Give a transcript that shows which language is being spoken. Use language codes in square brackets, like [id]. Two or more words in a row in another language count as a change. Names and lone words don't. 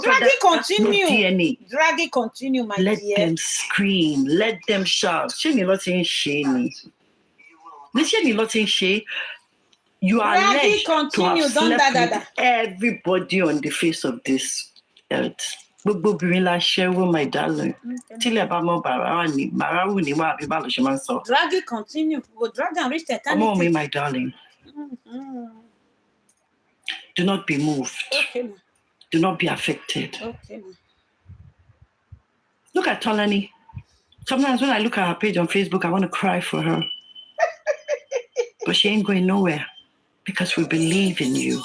[en] drag it continue. No DNA. Drag it continue, my Let dear. them scream. Let them shout. You are alleged to have slept with everybody on the face of this earth. [yo] Gbogbo obìnrin la ṣẹ́wó, [en] my darling. [yo] Tílẹ̀ bá mọ́ bàrà wù ní wà àbí bá lọ ṣe máa ń sọ. [en] Drag it, continue. Go drag and reach the eternity. [yo] Ọmọ mi, [en] my darling. Do not be moved. Okay, ma. Do not be affected. Okay, ma. Look at Tolani. Sometimes when I look at her page on Facebook, I want to cry for her. But she ain't going nowhere because we believe in you.